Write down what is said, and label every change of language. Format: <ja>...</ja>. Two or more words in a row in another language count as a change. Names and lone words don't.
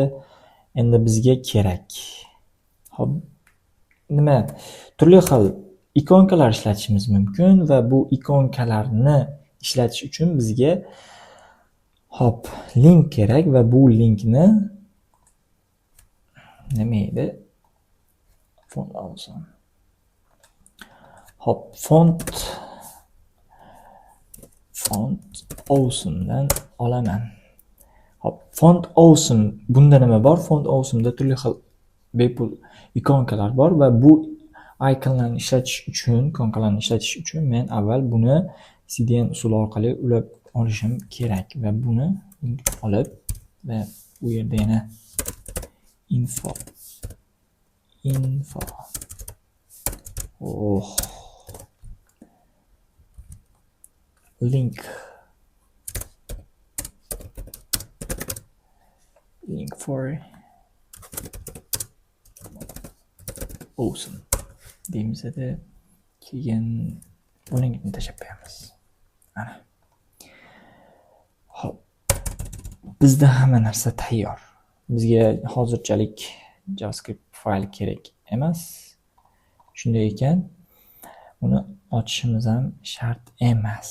<uz>Endi bizga kerak. Xo'p, nima? Turli xil ikonkalar ishlatishimiz mumkin va bu ikonkalarni ishlatish uchun bizga link kerak va bu linkni nima edi? Font awesome. Font awesome dan olaman. Font awesome bunda nima bor? Font awesome'da turli xil bepul ikonkalar bor va bu ikonlarni ishlatish uchun men avval buni CDN usuli orqali ulab olishim kerak va buni olib va bu yerda yana info link for awesome deymizda keyin buning tashlab qo'yamiz. Ana. Xo'p. Bizda hamma narsa tayyor. Bizga hozirchalik JavaScript fayl kerak emas. Shunday ekan, uni ochishimiz ham shart emas.</uz>